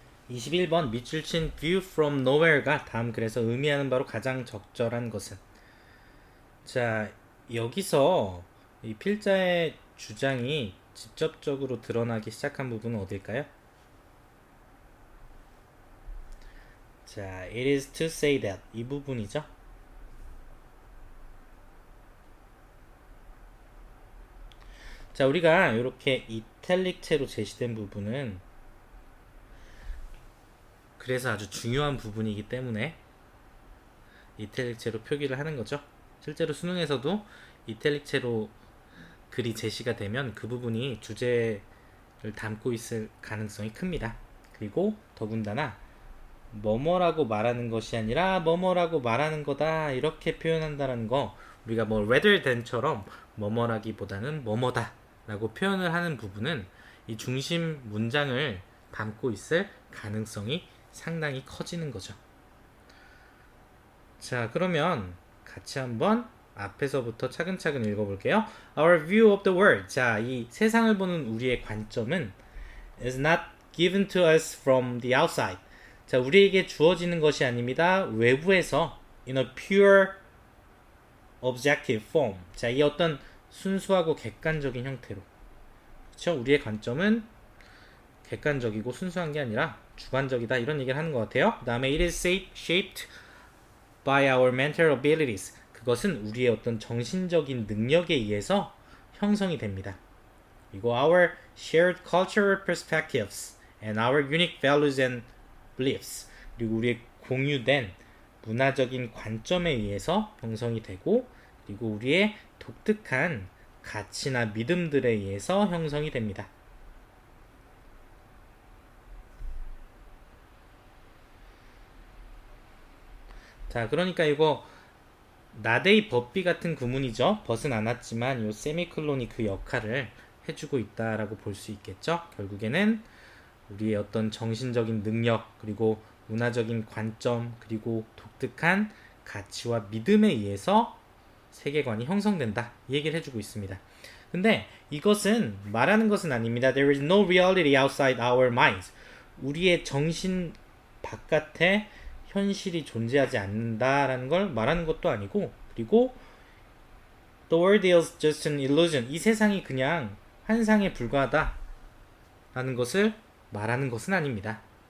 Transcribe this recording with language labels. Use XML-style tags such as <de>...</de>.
<ko>21번 밑줄 친</ko> <en>view from nowhere</en> <ko>가 다음 글에서 의미하는 바로 가장 적절한 것은. 자, 여기서 이 필자의 주장이 직접적으로 드러나기 시작한 부분은 어딜까요?</ko> <en>자, it is to say that</en> <ko>이 부분이죠. 자, 우리가 이렇게 이탈릭체로 제시된 부분은 그래서 아주 중요한 부분이기 때문에 이탈릭체로 표기를 하는 거죠. 실제로 수능에서도 이탈릭체로 글이 제시가 되면 그 부분이 주제를 담고 있을 가능성이 큽니다. 그리고 더군다나 뭐뭐라고 말하는 것이 아니라 뭐뭐라고 말하는 거다 이렇게 표현한다는 거, 우리가 뭐 rather than처럼 뭐뭐라기보다는 뭐뭐다 라고 표현을 하는 부분은 이 중심 문장을 담고 있을 가능성이 상당히 커지는 거죠. 자, 그러면 같이 한번 앞에서부터 차근차근 읽어볼게요.</ko> <en>Our view of the world.</en> <ko>자, 이 세상을 보는 우리의 관점은</ko> <en>is not given to us from the outside.</en> <ko>자, 우리에게 주어지는 것이 아닙니다. 외부에서</ko> <en>in a pure objective form.</en> <ko>자, 이 어떤 순수하고 객관적인 형태로. 그렇죠? 우리의 관점은 객관적이고 순수한 게 아니라 주관적이다 이런 얘기를 하는 것 같아요. 그 다음에</ko> <en>it is shaped by our mental abilities.</en> <ko>그것은 우리의 어떤 정신적인 능력에 의해서 형성이 됩니다. 그리고</ko> <en>our shared cultural perspectives and our unique values and beliefs.</en> <ko>그리고 우리의 공유된 문화적인 관점에 의해서 형성이 되고, 그리고 우리의 독특한 가치나 믿음들에 의해서 형성이 됩니다. 자, 그러니까 이거 나데이 법비 같은 구문이죠. 벗은 않았지만 요 세미콜론이 그 역할을 해주고 있다라고 볼 수 있겠죠. 결국에는 우리의 어떤 정신적인 능력, 그리고 문화적인 관점, 그리고 독특한 가치와 믿음에 의해서 세계관이 형성된다 이 얘기를 해주고 있습니다. 근데 이것은 말하는 것은 아닙니다.</ko> <en>There is no reality outside our minds.</en> <ko>우리의 정신 바깥에 현실이 존재하지 않는다라는 걸 말하는 것도 아니고, 그리고</ko> <en>The world is just an illusion.</en> <ko>이 세상이 그냥 환상에 불과하다 라는 것을 말하는 것은 아닙니다.</ko>